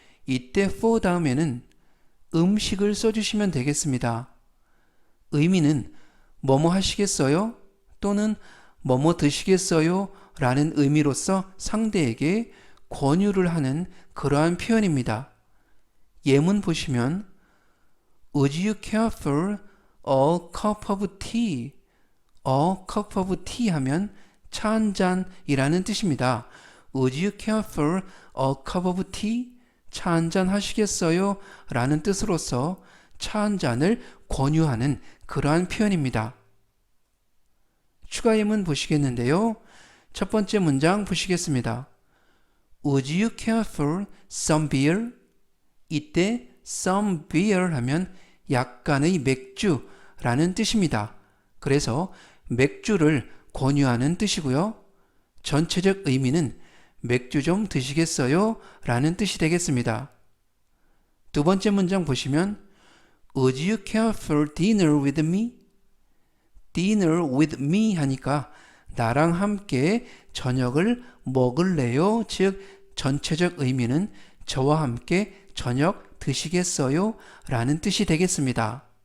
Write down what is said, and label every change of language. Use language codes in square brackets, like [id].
[ko] 이때 for 다음에는 음식을 써주시면 되겠습니다. 의미는 뭐뭐 하시겠어요? 또는 뭐뭐 드시겠어요? 라는 의미로서 상대에게 권유를 하는 그러한 표현입니다. 예문 보시면 [en] Would you care for a cup of tea? A cup of tea [ko] 하면 차 한 잔이라는 뜻입니다. [en] Would you care for a cup of tea? [ko] 차 한 잔 하시겠어요? 라는 뜻으로서 차 한 잔을 권유하는 그러한 표현입니다. 추가 예문 보시겠는데요. 첫 번째 문장 보시겠습니다. [en] Would you care for some beer? [ko] 이때 [en] some beer [ko] 하면 약간의 맥주라는 뜻입니다. 그래서 맥주를 권유하는 뜻이고요. 전체적 의미는 맥주 좀 드시겠어요? 라는 뜻이 되겠습니다. 두 번째 문장 보시면 [en] Would you care for dinner with me? dinner with me [ko] 하니까 나랑 함께 저녁을 먹을래요? 즉 전체적 의미는 저와 함께 저녁 드시겠어요? 라는 뜻이 되겠습니다.